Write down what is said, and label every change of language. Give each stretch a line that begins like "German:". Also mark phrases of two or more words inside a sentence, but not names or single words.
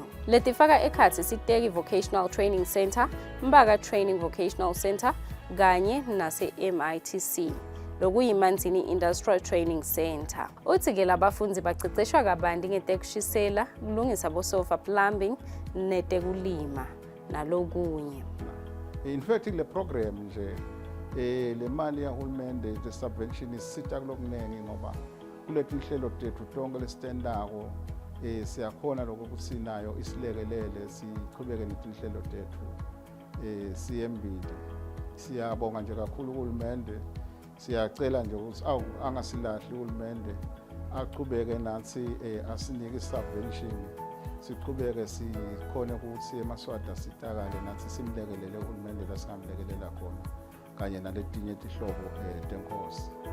Swati: Letifaka ekhatsi Siteki Vocational Training Center, Mbaka Training Vocational Center kanye nase-MITC. Lokuyimanzini Industrial Training Center. Uthi ke labafundi baceceshwa kabanti ngetekushisela, kulungisa bosofa plumbing netekulima nalokunye.
English: In fact
Swati: le program nje le mali yahulumende
English: the subvention
Swati: isita kulokunengi ngoba kulethi inhlelo tethu tonke lesitendako siyakhona lokuthi nayo isilekelele siqhubeke netinhlelo tethu siyembile. Siyabonga nje kakhulu uhulumende. Siyacela nje ukuthi angasilahli uhulumende aqhubeke nathi asinike isubvention siqhubeke sikhona ukuthi emaswada sitakale nathi simlekelele uhulumende lasingamlekelela khona kanye naletinye izihlobo tenkosi.